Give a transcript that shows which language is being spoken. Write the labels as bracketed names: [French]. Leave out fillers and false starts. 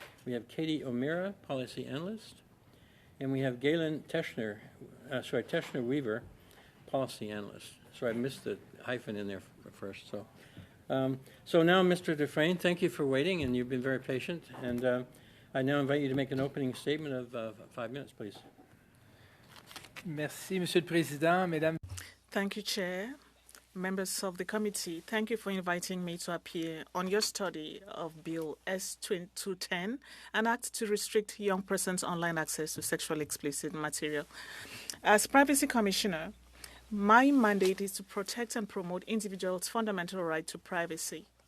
[English] We have Katie O'Meara, Policy Analyst. And we have Galen Teschner-Weaver, Policy Analyst. So I missed the hyphen in there first. So now, Mr. Dufresne, thank you for waiting, and you've been very patient. And I now invite you to make an opening statement of 5 minutes, please. [French] Merci, Monsieur le Président, Mesdames. [English] Thank you, Chair. Members of the committee, thank you for inviting me to appear on your study of Bill S-210, an act to restrict young persons' online access to sexually explicit material. As Privacy Commissioner, my mandate is to protect and promote individuals' fundamental right to privacy.